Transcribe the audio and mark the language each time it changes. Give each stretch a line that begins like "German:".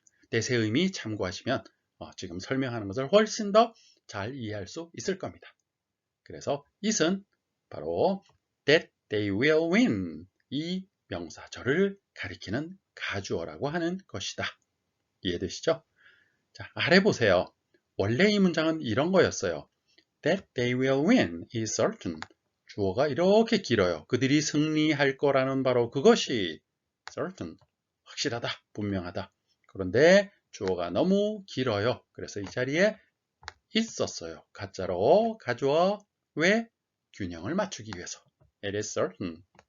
Korean: 대세 의미 참고하시면 지금 설명하는 것을 훨씬 더 잘 이해할 수 있을 겁니다. 그래서 it은 바로
English: that they will win
Korean: 이 명사절을 가리키는 가주어라고 하는 것이다. 이해되시죠? 자, 아래 보세요. 원래 이 문장은 이런 거였어요.
English: That they will win is certain.
Korean: 주어가 이렇게 길어요. 그들이 승리할 거라는 바로 그것이 certain. 확실하다, 분명하다. 그런데 주어가 너무 길어요. 그래서 이 자리에 있었어요. 가짜로 가주어 왜? 균형을 맞추기 위해서.
English: It is certain.